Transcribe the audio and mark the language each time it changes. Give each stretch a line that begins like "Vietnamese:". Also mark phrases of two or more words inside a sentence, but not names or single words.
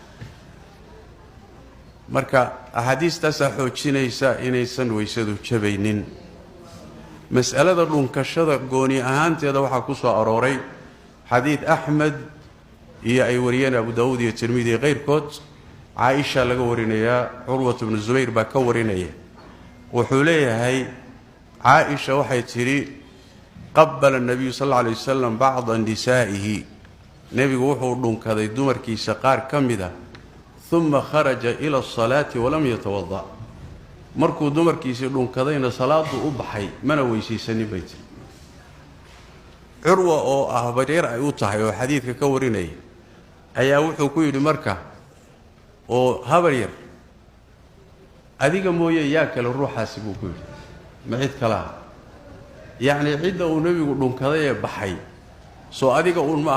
Somali: marka ahadiistaas xoojinaysa inaysan weysadu jabaynin mas'alada dhunkashada gooni ahaanteeda waxa ku soo arooray xadiid Ahmed iyo ay wariyeen Abu Daawud iyo Tirmidhi qeyrkood Aisha laga warinaya Urwa ibn Zubayr baa ka warinaya wuxuu leeyahay Aisha waxay tiri
Arabic: قبّل النبي صلى الله عليه وسلم بعض نسائه
Somali: nabigu wuxuu dhunkaday dumarkiisa qaar kamida
Arabic: ثم خرج إلى الصلاة ولم يتوضأ
Somali: markuu dumarkiisa dhunkadayna salaadu u baxay mana weysiisanin bayt Urwa oo ah bareer ay u tahay oo xadiidka ka warinay ayaa wuxuu ku yiri marka oo habaryar adiga mooyee yaa kale ruuxaasi buu ku yiri ma cid kala yaani cidda uu nabigu dhunkaday ee baxay soo adiga uun ma